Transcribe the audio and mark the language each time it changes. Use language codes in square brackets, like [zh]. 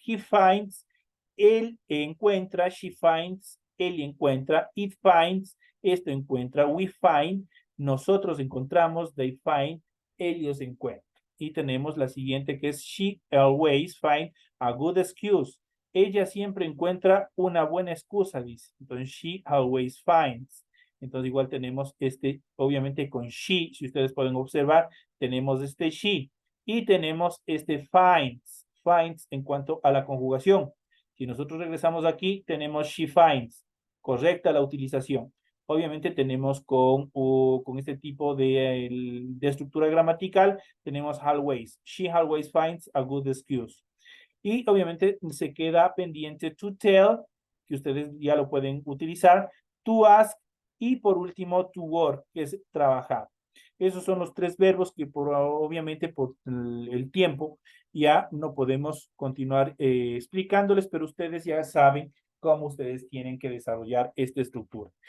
[en] He finds, [es] él encuentra. [en] She finds, [es] él encuentra. [en] It finds, [es] esto encuentra. [en] We find, [es] nosotros encontramos. [en] They find, [es] ellos encuentran. Y tenemos la siguiente que es [en] she always finds a good excuse. [es] Ella siempre encuentra una buena excusa, dice. [en] Entonces, she always finds. [es] Entonces, igual tenemos obviamente con she, si ustedes pueden observar, tenemos she. Y tenemos finds. Finds en cuanto a la conjugación. Si nosotros regresamos aquí, tenemos [en] she finds. [es] Correcta la utilización. Obviamente tenemos con este tipo de estructura gramatical, tenemos always. [en] She always finds a good excuse. [es] Y obviamente se queda pendiente to tell, que ustedes ya lo pueden utilizar, to ask, y por último to work, que es trabajar. Esos son los 3 verbos que obviamente por el tiempo ya no podemos continuar explicándoles, pero ustedes ya saben cómo ustedes tienen que desarrollar esta estructura.